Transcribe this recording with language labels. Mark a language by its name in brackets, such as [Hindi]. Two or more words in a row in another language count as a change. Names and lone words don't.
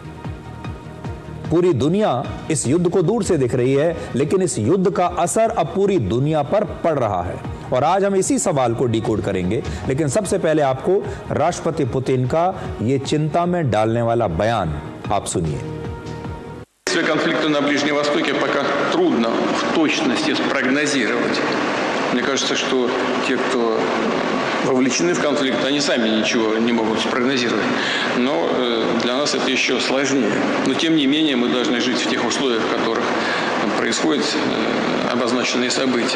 [Hindi] पूरी दुनिया इस युद्ध को दूर से देख रही है, लेकिन इस युद्ध का असर अब पूरी दुनिया पर पड़ रहा है और आज हम इसी सवाल को डिकोड करेंगे। लेकिन सबसे पहले आपको राष्ट्रपति पुतिन का ये चिंता में डालने वाला बयान आप सुनिए। [Russian] Конфликта на Ближнем Востоке пока трудно в точности спрогнозировать. Мне кажется, что те, кто вовлечены в конфликт, они сами ничего не могут спрогнозировать. Но для нас это еще сложнее. Но тем не менее мы должны жить в тех условиях, в которых происходят обозначенные события.